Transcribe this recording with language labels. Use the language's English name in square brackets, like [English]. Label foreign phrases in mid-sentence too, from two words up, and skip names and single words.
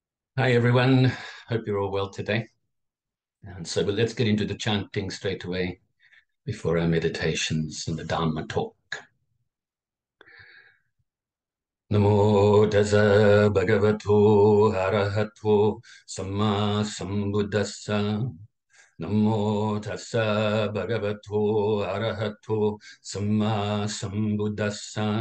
[English] Hi everyone, hope you're all well today. And so let's get into the chanting straight away before our meditations and the Dharma talk. [Pali] Namo Tassa Bhagavato Arahato Samma Sambuddhassa. Namo Tassa Bhagavato Arahato Samma Sambuddhassa.